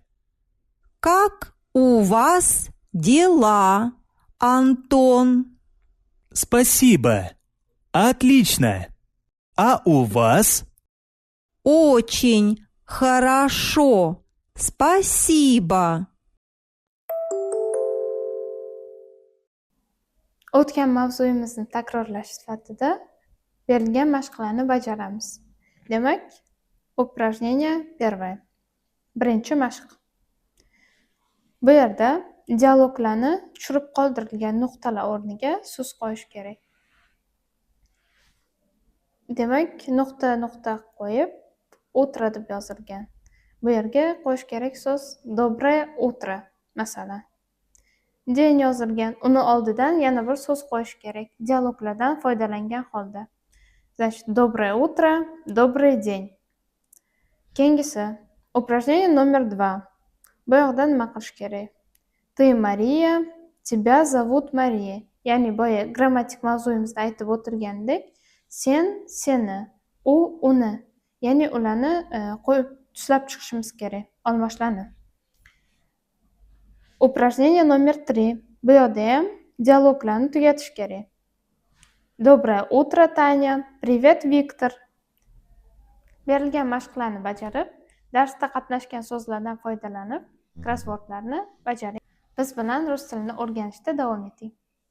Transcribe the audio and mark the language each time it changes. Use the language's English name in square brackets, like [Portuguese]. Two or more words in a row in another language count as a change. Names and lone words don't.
[Russian] Как у вас дела, Антон? Спасибо. Отлично. А у вас? Очень хорошо. Спасибо. [Uzbek] O'tgan mavzuyimizni takrorlash sifatida berilgan mashqlarni bajaramiz. Demak, [Russian] упражнение первое. [Uzbek] Birinchi mashq. Bu yerda dialoglarni tushirib qoldirilgan nuqtalar o'rniga so'z qo'yish kerak. Demak, nuqta qo'yib, утро deb yozilgan. Bu yerga qo'yish kerak so'z [Russian] доброе утро, [Uzbek] masalan. Dень yozilgan, uni oldidan yana bir so'z qo'yish kerak. Dialoglardan foydalangan holda. [Russian] Значит, доброе утро, добрый день. [Uzbek] Keyingisi, [Russian] упражнение номер 2. [Uzbek] Bu yoqda nima qilish kerak? [Russian] Ты Мария, тебя зовут Мария. [Uzbek] Ya'ni boya grammatik mavzuyimizda aytib o'tirgandek, sen seni, u uni. Ya'ni ularni qo'yib tuslab chiqishimiz kerak, almashlarni. [Russian] Упражнение номер 3. [Uzbek] Bu yoqda ham dialoglarni tugatish kerak. [Russian] Доброе утро, Таня. Привет, Виктор. [Uzbek] Berilgan mashqlarni bajarib, darsda qatnashgan so'zlardan foydalanib, krossvordlarni bajaring. Biz bilan rus tilini o'rganishda davom eting.